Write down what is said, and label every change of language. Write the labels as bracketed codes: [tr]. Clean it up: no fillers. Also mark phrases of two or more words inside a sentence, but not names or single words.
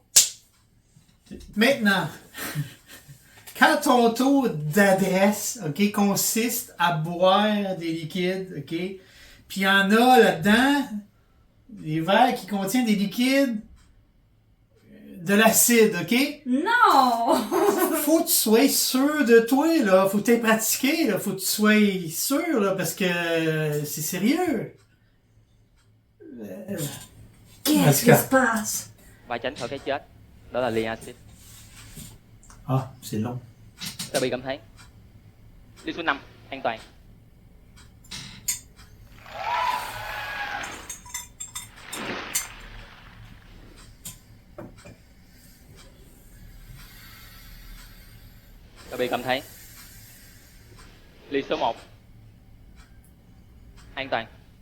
[fr] Maintenant, quand ton taux d'adresse, OK, consiste à boire des liquides, OK, puis il y en a là-dedans, des verres qui contiennent des liquides, de l'acide, OK? Non! Faut que tu sois sûr de toi, là. Faut que tu aies pratiqué, là. Faut que tu sois sûr, là, parce que c'est sérieux. Qu'est-ce qui se passe? [vi] Và tránh khỏi cái chết, đó là ly axit. [fr] Ah, c'est long. [vi] Ta bị cảm thấy. Ly số 5, an toàn. Ta bị cảm thấy. Ly số 1, an toàn.